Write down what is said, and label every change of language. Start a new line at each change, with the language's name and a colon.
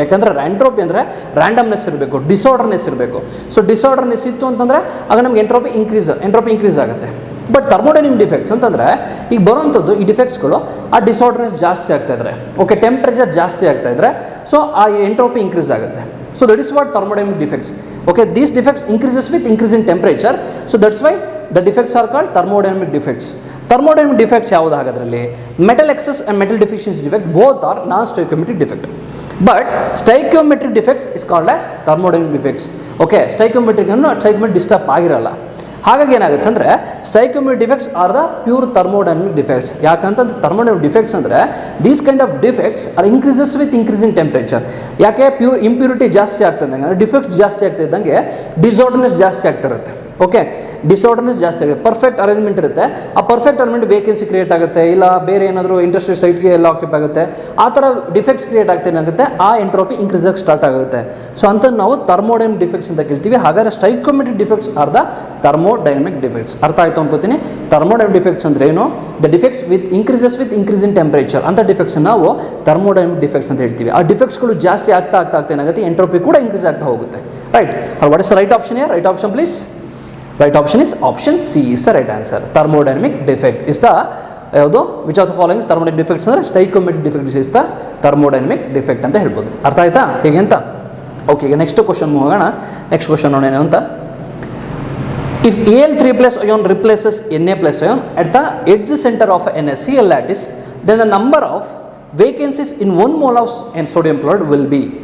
Kannada: ಯಾಕಂದರೆ ಎಂಟ್ರೋಪಿ ಅಂದರೆ ರ್ಯಾಂಡಮ್ನೆಸ್ ಇರಬೇಕು, ಡಿಸಾರ್ಡರ್ನೆಸ್ ಇರಬೇಕು. ಸೊ ಡಿಸಾರ್ಡರ್ನೆಸ್ ಇತ್ತು ಅಂತಂದರೆ ಆಗ ನಮ್ಗೆ ಎಂಟ್ರೋಪಿ ಇನ್ಕ್ರೀಸ್ ಆಗುತ್ತೆ. ಬಟ್ ಥರ್ಮೋಡೈನಮಿಕ್ ಡಿಫೆಕ್ಟ್ಸ್ ಅಂತಂದರೆ ಈಗ ಬರುವಂಥದ್ದು ಈ ಡಿಫೆಕ್ಟ್ಸ್ಗಳು ಆ ಡಿಸಾರ್ಡರ್ನೆಸ್ ಜಾಸ್ತಿ ಆಗ್ತಾಯಿದ್ರೆ, ಓಕೆ, ಟೆಂಪ್ರೇಚರ್ ಜಾಸ್ತಿ ಆಗ್ತಾಯಿದ್ರೆ ಸೊ ಆ ಎಂಟ್ರೋಪಿ ಇನ್ಕ್ರೀಸ್ ಆಗುತ್ತೆ.
English: So that is what thermodynamic defects. Okay, these defects increases with increase in temperature. So that's why the defects are called thermodynamic defects.
Kannada: Thermodynamic defects ಯಾವುದು ಹಾಗಾದ್ರಲ್ಲಿ?
English: Metal excess and metal deficiency defect both are non-stoichiometric defect. But stoichiometric defects is called as thermodynamic defects.
Kannada: Okay, stoichiometric disturb ಆಗಿರಲ್ಲ. ಹಾಗಾಗಿ ಏನಾಗುತ್ತೆ ಅಂದರೆ
English: Stoichiometric defects are the pure thermodynamic defects.
Kannada: ಯಾಕಂತಂದ್ರೆ thermodynamic defects ಅಂದರೆ
English: These kind of defects are increases with increasing temperature.
Kannada: ಯಾಕೆ? Impurity ಜಾಸ್ತಿ ಆಗ್ತಿದ್ದಂಗೆ ಅಂದರೆ defects ಜಾಸ್ತಿ ಆಗ್ತಿದ್ದಂಗೆ ಡಿಸಾರ್ಡರ್ನೆಸ್ ಜಾಸ್ತಿ ಆಗ್ತಿರುತ್ತೆ. ಓಕೆ, ಡಿಸಾರ್ಡರ್ನೆಸ್ ಜಾಸ್ತಿ ಆಗುತ್ತೆ. ಪರ್ಫೆಕ್ಟ್ ಅರೇಂಜ್ಮೆಂಟ್ ಇರುತ್ತೆ, ಆ ಪರ್ಫೆಕ್ಟ್ ಅರೇಂಜ್ಮೆಂಟ್ ವೇಕೆನ್ಸಿ ಕ್ರಿಯೇಟ್ ಆಗುತ್ತೆ, ಇಲ್ಲ ಬೇರೆ ಏನಾದರೂ ಇಂಡಸ್ಟ್ರಿ ಸೈಟ್ಗೆ ಎಲ್ಲ ಆಕ್ಯುಪೈ ಆಗುತ್ತೆ, ಆ ಥರ ಡಿಫೆಕ್ಟ್ಸ್ ಕ್ರಿಯೇಟ್ ಆಗ್ತೇನಾಗುತ್ತೆ, ಆ ಎಂಟ್ರೋಪಿ ಇನ್ಕ್ರೀಸ್ ಆಗಿ ಸ್ಟಾರ್ಟ್ ಆಗುತ್ತೆ. ಸೊ ಅಂತ ನಾವು ಥರ್ಮೋಡೈನಮಿಕ್ ಡಿಫೆಕ್ಟ್ಸ್ ಅಂತ ಕೇಳ್ತೀವಿ. ಹಾಗಾದರೆ
English: Stoichiometric defects are the thermodynamic defects.
Kannada: ಅರ್ಥ ಆಯಿತು ಅನ್ಕೋತೀನಿ. ಥರ್ಮೋಡೈನಮಿಕ್ ಡಿಫೆಕ್ಟ್ಸ್ ಅಂದ್ರೆ ಏನು?
English: the defects with increase in temperature
Kannada: ಅಂತ ಡಿಫೆಕ್ಟ್ಸ್ ನಾವು ಥರ್ಮೋಡೈನಮಿಕ್ ಡಿಫೆಕ್ಟ್ಸ್ ಅಂತ ಹೇಳ್ತೀವಿ. ಆ ಡಿಫೆಕ್ಟ್ಸ್ಗಳು ಜಾಸ್ತಿ ಆಗ್ತಾ ಏನಾಗುತ್ತೆ, ಎಂಟ್ರೋಪಿ ಕೂಡ ಇನ್ಕ್ರೀಸ್ ಆಗ್ತಾ ಹೋಗುತ್ತೆ.
English: Right. What is right option here? Right option please. Right option is option C is the right answer. Thermodynamic defect is the ಯಾವುದು? Which of the following thermodynamic defects ಅಂದರೆ stoichiometric defect is the thermodynamic defect ಅಂತ ಹೇಳ್ಬೋದು.
Kannada: ಅರ್ಥ ಆಯ್ತಾ ಹೇಗೆ ಅಂತ? Okay, ಈಗ next question ಹೋಗೋಣ. ನೆಕ್ಸ್ಟ್ ಕ್ವಶನ್ ನೋಡೋಣ ಅಂತ.
English: If Al3+ ion replaces Na+ ion at the edge center of NaCl lattice, then the number of vacancies in 1 mole of sodium chloride will be.